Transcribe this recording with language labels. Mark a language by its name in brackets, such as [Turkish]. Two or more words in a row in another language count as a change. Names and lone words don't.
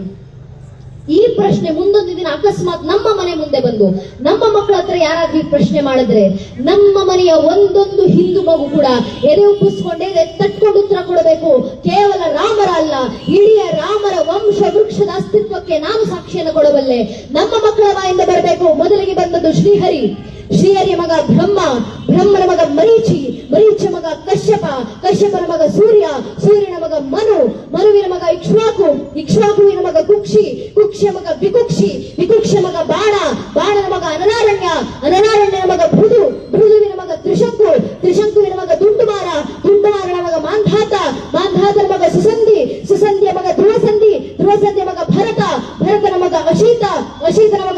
[Kannada] ಈ ಪ್ರಶ್ನೆ ಮುಂದೊಂದು ದಿನ ಅಕಸ್ಮಾತ್ ನಮ್ಮ ಮನೆ ಮುಂದೆ ಬಂದು ನಮ್ಮ ಮಕ್ಕಳ ಹತ್ರ ಯಾರಾದ್ರೂ ಈ ಪ್ರಶ್ನೆ ಮಾಡಿದ್ರೆ ನಮ್ಮ ಮನೆಯ ಒಂದೊಂದು ಹಿಂದೂ ಮಗು ಕೂಡ ಎದೆ ಉಪ್ಪಿಸ್ಕೊಂಡೇ ತಟ್ಕೊಂಡು ಉತ್ತರ ಕೊಡಬೇಕು. ಕೇವಲ ರಾಮರ ಅಲ್ಲ, ಇಡೀ ರಾಮರ ವಂಶ ವೃಕ್ಷದ ಅಸ್ತಿತ್ವಕ್ಕೆ ನಾನು ಸಾಕ್ಷಿಯನ್ನು ಕೊಡಬಲ್ಲೆ. ನಮ್ಮ ಮಕ್ಕಳ ಬಾಯಿಂದ ಬರಬೇಕು. ಮೊದಲಿಗೆ ಬಂದದ್ದು ಶ್ರೀಹರಿ, ಶ್ರೀಹರಿಯ ಮಗ ಬ್ರಹ್ಮ, ಬ್ರಹ್ಮನ ಮಗ ಮರೀಚಿ, ಮರೀಚಿಯ ಮಗ ಕಶ್ಯಪ, ಕಶ್ಯಪನ ಮಗ ಸೂರ್ಯ, ಸೂರ್ಯನ ಮಗ ಮನು, ಮನುವಿನ ಮಗ ಇಕ್ಷ್ವಾಕು, ಇಕ್ಷ್ವಾಕುವಿನ ಮಗ ಕುಕ್ಷಿ, ಕುಕ್ಷಿಯ ಮಗ ವಿಕುಕ್ಷಿ, ವಿಕುಕ್ಷಿಯ ಮಗ ಬಾಣ, ಬಾಣನ ಮಗ ಅನನಾರಣ್ಯ, ಅನನಾರಣ್ಯನ ಮಗ ಭೃದು, ಭೃದುವಿನ ಮಗ ತ್ರಿಶಂಕು, ತ್ರಿಶಂಕುವಿನ ಮಗ ದುಂಡುಮಾರ, ದುಂಡುಮಾರನ ಮಗ ಮಾಂಧಾತ, ಮಾಂಧಾತನ ಮಗ ಸುಸಂಧಿ, ಸುಸಂಧಿಯ ಮಗ ಧ್ರುವಸಂಧಿ, ಧ್ರುವಸಂಧಿಯ ಮಗ ಭರತ, ಭರತನ ಮಗ ಅಶೀತ, ಅಶೀತನ ಮಗ